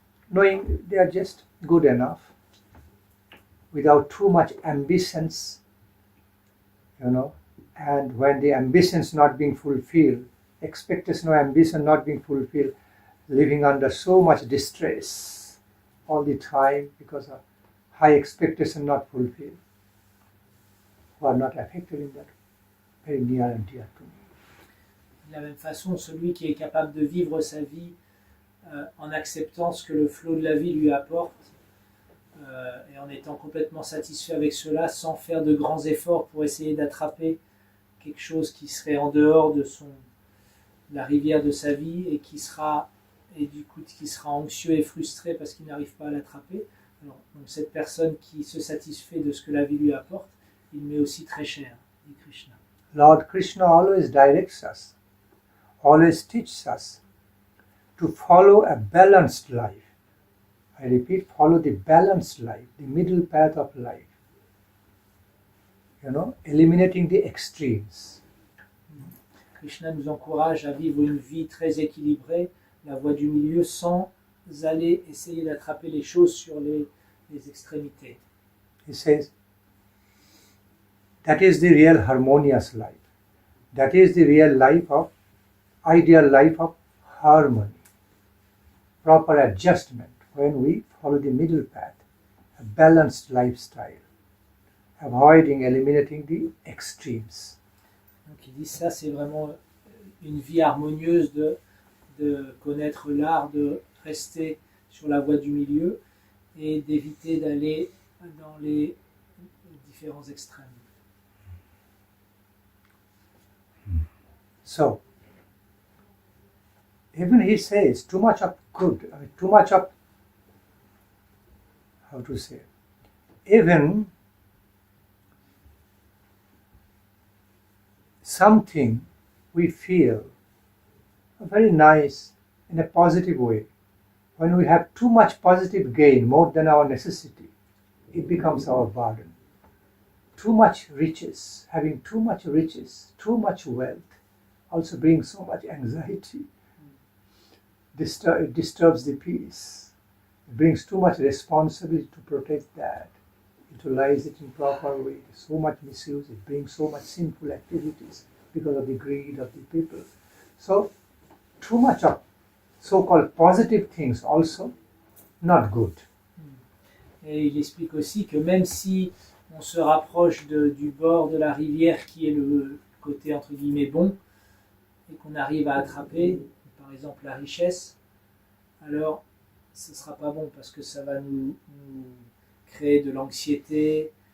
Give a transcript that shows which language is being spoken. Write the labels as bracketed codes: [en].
[en] knowing they are just good enough, without too much ambitions, and when the ambitions not being fulfilled, expectation or ambition not being fulfilled, living under so much distress all the time because of high expectation not fulfilled, who are not affected in that, very near and dear to me. [fr] De la même façon, celui qui est capable de vivre sa vie en acceptant ce que le flot de la vie lui apporte et en étant complètement satisfait avec cela, sans faire de grands efforts pour essayer d'attraper quelque chose qui serait en dehors de la rivière de sa vie et qui sera anxieux et frustré parce qu'il n'arrive pas à l'attraper. Alors, donc cette personne qui se satisfait de ce que la vie lui apporte, il m'est aussi très cher, dit Krishna. [en] Lord Krishna always directs us, always teaches us to follow a balanced life. I repeat, follow the balanced life, the middle path of life. Eliminating the extremes. [fr] Krishna nous encourage à vivre une vie très équilibrée, la voie du milieu, sans aller essayer d'attraper les choses sur les extrémités. [en] He says, that is the real harmonious life. That is the real ideal life of harmony, proper adjustment when we follow the middle path, a balanced lifestyle, avoiding, eliminating the extremes. [fr] Donc il dit ça, c'est vraiment une vie harmonieuse de connaître l'art de rester sur la voie du milieu et d'éviter d'aller dans les différents extrêmes. [en] So, even he says too much of good, too much of, how to say, even something we feel very nice in a positive way. When we have too much positive gain, more than our necessity, it becomes our burden. Too much riches, having too much riches, too much wealth, also brings so much anxiety. It disturbs the peace. It brings too much responsibility to protect that, utilize it in proper way. So much misuse, it brings so much sinful activities because of the greed of the people. So, too much of so-called positive things also not good. [fr] Et il explique aussi que même si on se rapproche du bord de la rivière qui est le côté entre guillemets bon, et qu'on arrive à attraper, par exemple la richesse, alors ce ne sera pas bon parce que ça va nous créer de l'anxiété.